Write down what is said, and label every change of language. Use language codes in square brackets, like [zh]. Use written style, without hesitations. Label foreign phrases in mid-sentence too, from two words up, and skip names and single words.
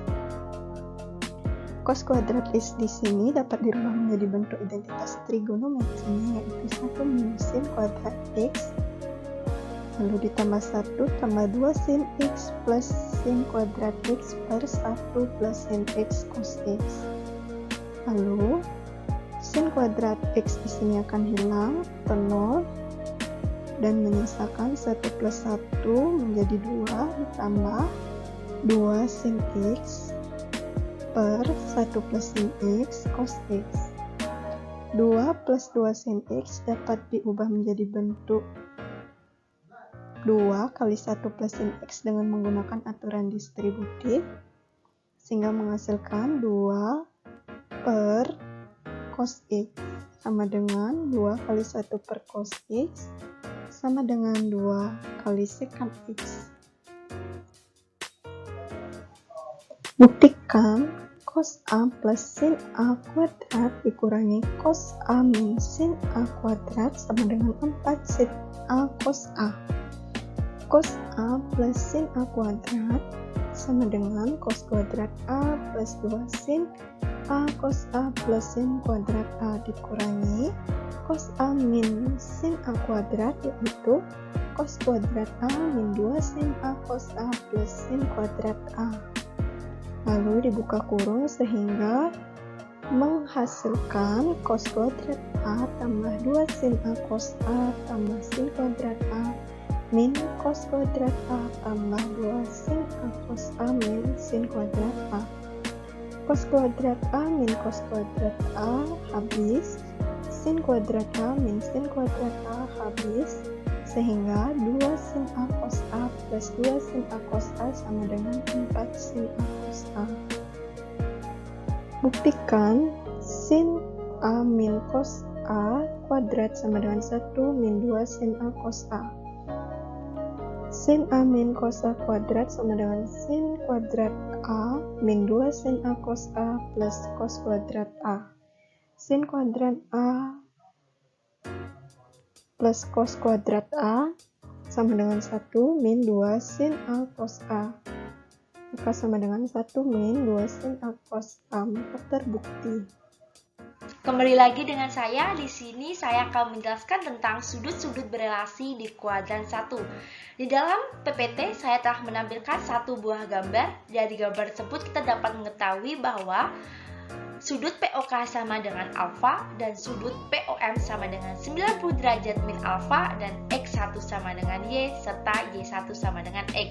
[id] Cos kuadrat X di sini dapat dirubah menjadi bentuk identitas trigonometrinya, yaitu 1 minus sin kuadrat X, lalu ditambah 1 tambah 2 sin X plus sin kuadrat X per 1 plus sin X cos X. Lalu sin kuadrat X di sini akan hilang atau 0, dan menyisakan 1 plus 1 menjadi 2 ditambah 2 sin X per 1 plus sin X cos X. 2 plus 2 sin X dapat diubah menjadi bentuk 2 kali 1 plus sin X dengan menggunakan aturan distributif, sehingga menghasilkan 2 per cos X sama dengan 2 kali 1 per cos X sama dengan 2 kali secant X. Buktikan cos A plus sin A kuadrat dikurangi cos A min sin A kuadrat sama dengan 4 sin A cos A. Cos A plus sin A kuadrat sama dengan cos kuadrat A plus 2 sin A cos A plus sin kuadrat A dikurangi cos A min sin A kuadrat, yaitu cos kuadrat A min 2 sin A cos A plus sin kuadrat A. Lalu dibuka kurung sehingga menghasilkan cos kuadrat A tambah 2 sin A cos A tambah sin kuadrat A min cos kuadrat A tambah 2 sin A cos A min sin kuadrat A. Cos kuadrat A min cos kuadrat A habis, sin kuadrat A min sin kuadrat A habis, sehingga 2 sin A cos A plus 2 sin A cos A sama dengan 4 sin A cos A. Buktikan sin A min cos A kuadrat sama dengan 1 min 2 sin A cos A. Sin A min cos A kuadrat sama dengan sin kuadrat A min 2 sin A cos A plus cos kuadrat A. Sin kuadrat A plus cos kuadrat A sama dengan 1 min 2 sin A cos A. Maka sama dengan 1 min 2 sin A cos A, maka terbukti. Kembali lagi dengan saya. Di sini saya akan menjelaskan tentang sudut-sudut berelasi di kuadran 1. Di dalam PPT saya telah menampilkan satu buah gambar. Dari gambar tersebut kita dapat mengetahui bahwa sudut POK sama dengan alfa dan sudut POM sama dengan 90 derajat min alfa dan X1 sama dengan Y serta Y1 sama dengan X.